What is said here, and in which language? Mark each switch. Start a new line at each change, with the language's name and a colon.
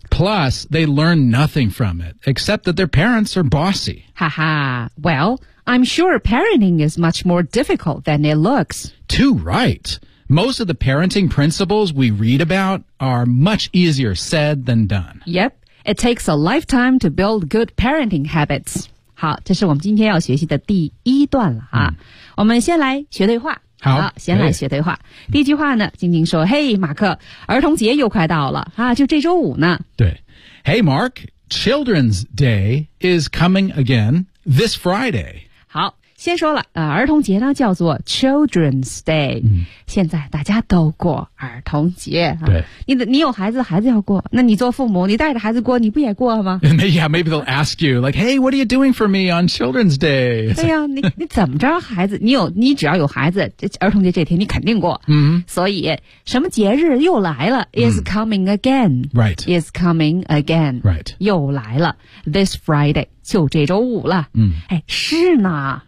English: Plus, they learn nothing from it, except that their parents are bossy. Haha. Well, I'm sure parenting is much more difficult than it looks. Too right. Most of the parenting principles we read about are much easier said than done. Yep. It takes a lifetime to build good parenting habits.
Chinese: 好，这是我们今天要学习的第一段了啊。我们先来学对话。好先来学对话。对第一句话呢晶晶说嘿马克儿童节又快到了啊就这周五呢。对。
English: Hey, Mark, Children's Day is coming again this Friday.
Chinese: 好先说了儿童节呢叫做 Children's Day.、嗯、现在大家都过儿童节。对。啊、你有孩子孩子要过那你做父母你带着孩子过你不也过吗
English: Yeah, maybe they'll ask you, like, hey, what are you doing for me on Children's Day?
Chinese: 对呀、啊、你怎么着孩子你只要有孩子儿童节这天你肯定过。嗯、mm-hmm.。所以什么节日又来了、mm-hmm.
English: is coming again. Right. Is coming again. Right.
Chinese: 又来了
English: this Friday.
Chinese: 就这周五了、嗯、哎，是呢